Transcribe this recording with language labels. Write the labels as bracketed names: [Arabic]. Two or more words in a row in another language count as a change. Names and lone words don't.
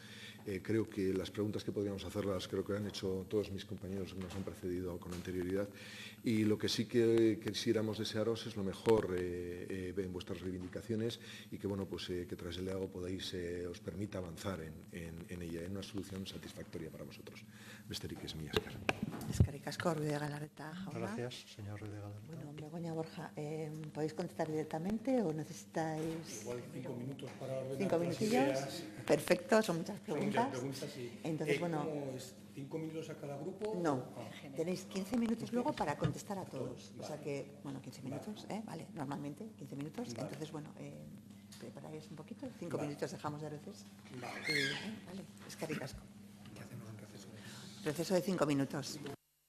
[Spanish] Creo que las preguntas que podríamos hacerlas, creo que han hecho todos mis compañeros que nos han precedido con anterioridad, y lo que sí que quisiéramos desearos es lo mejor en vuestras reivindicaciones, y que, bueno, pues que tras el EAGO os permita avanzar en ella, en una solución satisfactoria para vosotros. [Basque] Besterik ez, mila esker. Eskerrik asko, Ruiz de Galarreta, jauna. [Spanish] Gracias, señor Ruiz de Galarreta. Bueno, Begoña, Borja, ¿podéis contestar directamente o necesitáis...? Igual 5 minutos para ordenar 5 minutillos. Perfecto, son muchas preguntas. Sí. Entonces, bueno... ¿Cómo es? ¿5 minutos a cada grupo? No, tenéis 15 minutos luego para contestar a todos. O sea que, bueno, 15 minutos, vale, normalmente 15 minutos. Entonces, bueno, preparáis un poquito, 5 minutos dejamos de receso. Vale, [Basque] eskerrik asko. [Spanish] ¿Qué hacemos en receso? Receso de 5 minutos.